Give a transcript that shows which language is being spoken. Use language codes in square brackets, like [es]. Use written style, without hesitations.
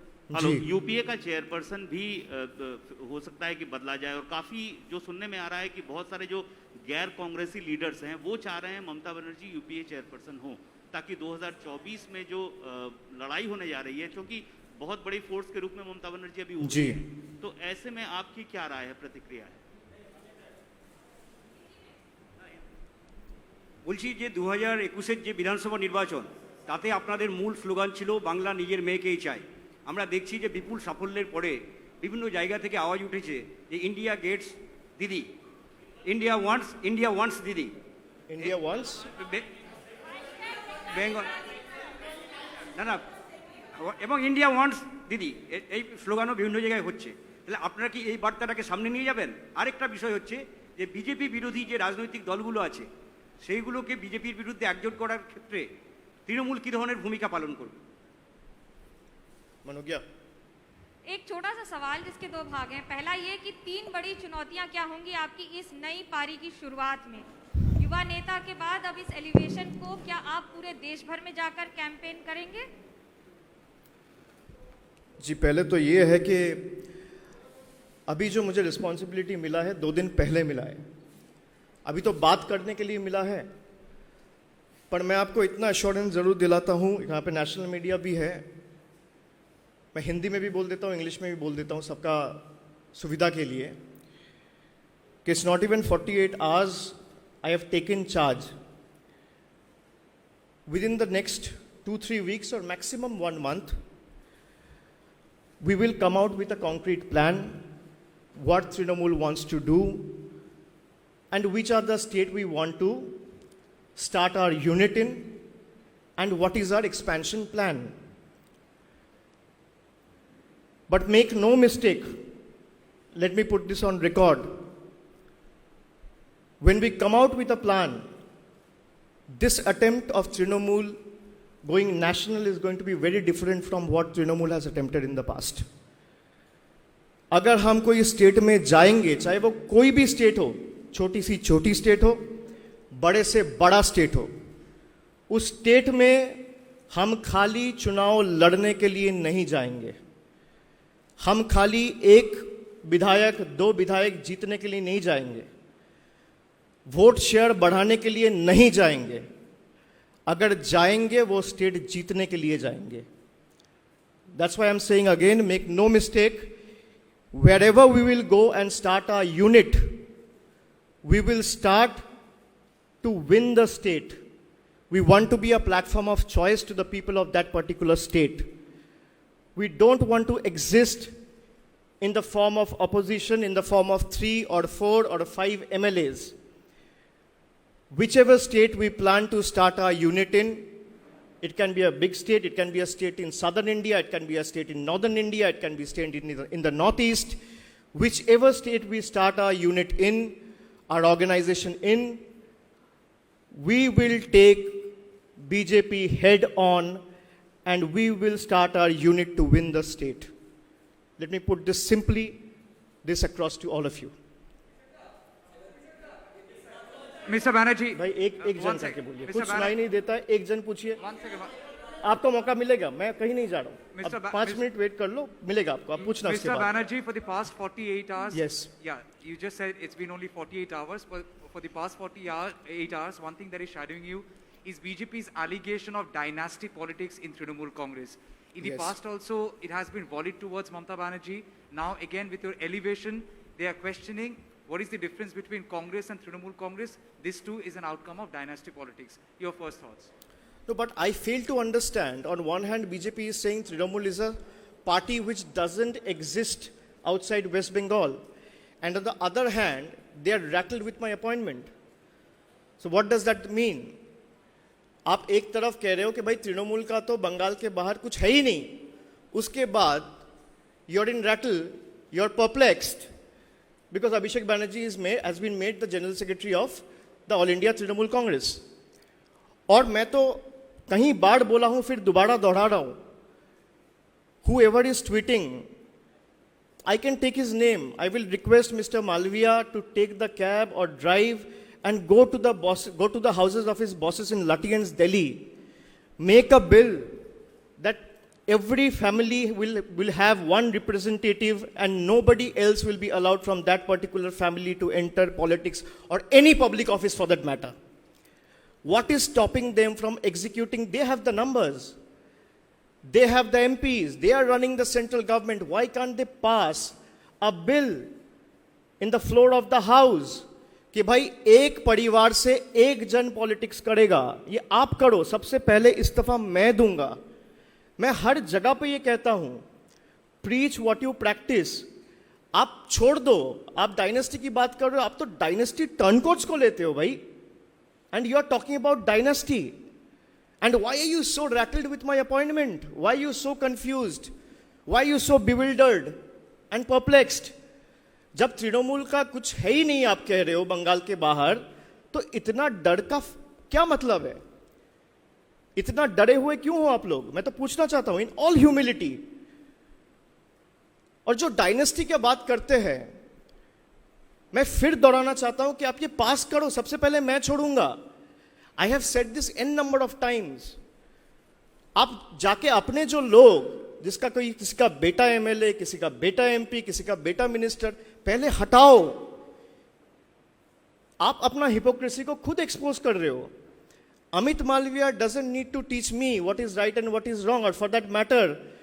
[hi] Hello, UPA का chairperson भी हो सकता है कि बदला जाए, और काफी जो सुनने में आ रहा है कि बहुत सारे जो गैर कांग्रेसी लीडर्स हैं वो चाह रहे हैं ममता बनर्जी यूपीए चेयरपर्सन हो, ताकि 2024 में जो लड़ाई होने जा रही है, क्योंकि बहुत बड़ी फोर्स के रूप में ममता बनर्जी अभी उभरी है, तो ऐसे में आपकी क्या राय है, प्रतिक्रिया है? [bn] বলছি যে 2021-এর যে বিধানসভা নির্বাচন, তাতে আপনাদের মূল স্লোগান ছিল বাংলা নিজের মেয়েকেই চায়। আমরা দেখছি যে বিপুল সাফল্যের পরে বিভিন্ন জায়গা থেকে আওয়াজ উঠেছে যে [en] India gets Didi, India wants Didi, India wants [bn] বেঙ্গল না না, এবং [en] India wants Didi, [bn] এই স্লোগানও বিভিন্ন জায়গায় হচ্ছে। তাহলে আপনারা কি এই বার্তাটাকে সামনে নিয়ে যাবেন? আরেকটা বিষয় হচ্ছে যে বিজেপি বিরোধী যে রাজনৈতিক দলগুলো আছে, সেইগুলোকে বিজেপির বিরুদ্ধে একজোট করার ক্ষেত্রে তৃণমূল কী ধরনের ভূমিকা পালন করবে? मनोज्ञा, [hi] एक छोटा सा सवाल जिसके 2 भाग हैं। पहला ये कि 3 बड़ी चुनौतियां क्या होंगी आपकी इस नई पारी की शुरुआत में? युवा नेता के बाद अब इस एलिवेशन को क्या आप पूरे देश भर में जाकर कैंपेन करेंगे? जी, पहले तो ये है कि अभी जो मुझे रिस्पॉन्सिबिलिटी मिला है 2 दिन पहले मिला है। अभी तो बात करने के लिए मिला है, पर मैं आपको इतना एश्योरेंस ज़रूर दिलाता हूँ, यहाँ पे नेशनल मीडिया भी है, मैं हिंदी में भी बोल देता हूँ, इंग्लिश में भी बोल देता हूँ सबका सुविधा के लिए, कि [en] It's not even 48 hours I have taken charge. Within the next 2-3 weeks or maximum 1 month, we will come out with a concrete plan, what Trinamool wants to do, and which are the state we want to start our unit in, and what is our expansion plan. But make no mistake, let me put this on record. When we come out with a plan, this attempt of Trinamool going national is going to be very different from what Trinamool has attempted in the past. अगर हम कोई state में जाएंगे, चाहे वो कोई भी state हो, छोटी सी छोटी स्टेट हो, बड़े से बड़ा स्टेट हो, उस स्टेट में हम खाली चुनाव लड़ने के लिए नहीं जाएंगे. हम खाली एक विधायक, 2 विधायक जीतने के लिए नहीं जाएंगे. वोट शेयर बढ़ाने के लिए नहीं जाएंगे. अगर जाएंगे वो स्टेट जीतने के लिए जाएंगे. That's why I'm saying again, make no mistake, wherever we will go and start our unit, we will start to win the state. We want to be a platform of choice to the people of that particular state. We don't want to exist in the form of opposition, in the form of 3 or 4 or 5 MLAs. Whichever state we plan to start our unit in, it can be a big state, it can be a state in southern India, it can be a state in northern India, it can be a state in the northeast. Whichever state we start our unit in, our organization in, we will take BJP head on and we will start our unit to win the state. Let me put this simply, this across to all of you. Mr. Banerjee, [hi] भाई एक जन करके बोलिए, कुछ सुनाई नहीं देता है, एक जन पूछिए. [en] 1 second. [hi] आपको मौका मिलेगा, मैं कहीं नहीं जा रहा हूँ. [en] Mr. [hi] अब 5 मिनट वेट कर लो, मिलेगा आपको. आप पूछना उसके [en] Mr. [hi] बाद. [en] Banerjee, for the past 48 hours. Yes. Yeah, you just said it's been only 48 hours, but for the past 48 hours, one thing that is shadowing you is BJP's allegation of dynasty politics in Trinamool Congress. In the Yes. past also, it has been volleyed towards Mamata Banerjee. Now again, with your elevation, they are questioning what is the difference between Congress and Trinamool Congress. This too is an outcome of dynasty politics. Your first thoughts? No, but I fail to understand. On one hand, BJP is saying Trinamool is a party which doesn't exist outside West Bengal. And on the other hand, they are rattled with my appointment. So what does that mean? [hi] आप एक तरफ कह रहे हो कि भाई तृणमूल का तो बंगाल के बाहर कुछ है ही नहीं. उसके बाद [en] you're in rattle, you're perplexed because Abhishek Banerjee has been made the General Secretary of the All India Trinamool Congress. [hi] और मैं तो कहीं बार बोला हूं, फिर दोबारा दोहरा रहा हूं. [en] Whoever is tweeting, I can take his name. I will request Mr. Malviya to take the cab or drive and go to the houses of his bosses in Lutyens, Delhi. Make a bill that every family will have one representative and nobody else will be allowed from that particular family to enter politics or any public office for that matter. What is stopping them from executing? They have the numbers. They have the MPs. They are running the central government. Why can't they pass a bill in the floor of the house [hi] कि भाई एक परिवार से एक जन politics करेगा? ये आप करो. सबसे पहले इस्तीफा मैं दूंगा. मैं हर जगह पे ये कहता हूं, [en] Preach what you practise. [hi] आप छोड़ दो. आप डायनेस्टी की बात कर रहे हो, आप तो डायनेस्टी टर्नकोट्स को लेते हो भाई. And you are talking about dynasty. And why are you so rattled with my appointment? Why are you so confused? Why are you so bewildered and perplexed? जब तृणमूल का कुछ है ही नहीं आप कह रहे हो बंगाल के बाहर, तो इतना डर का क्या मतलब है? इतना डरे हुए क्यों हो आप लोग? मैं तो पूछना चाहता हूं [en] In all humility. [hi] और जो डायनेस्टी की बात करते हैं, मैं फिर दोहराना चाहता हूं कि आप ये पास करो. सबसे पहले मैं छोड़ूंगा. [en] I have said this n number of times. [hi] आप जाके अपने जो लोग, जिसका कोई किसी का बेटा एमएलए, किसी का बेटा एमपी, किसी का बेटा मिनिस्टर, पहले हटाओ. आप अपना हिपोक्रेसी को खुद एक्सपोज कर रहे हो. [en] Amit Malviya doesn't need to teach me what is right and what is wrong, or for that matter,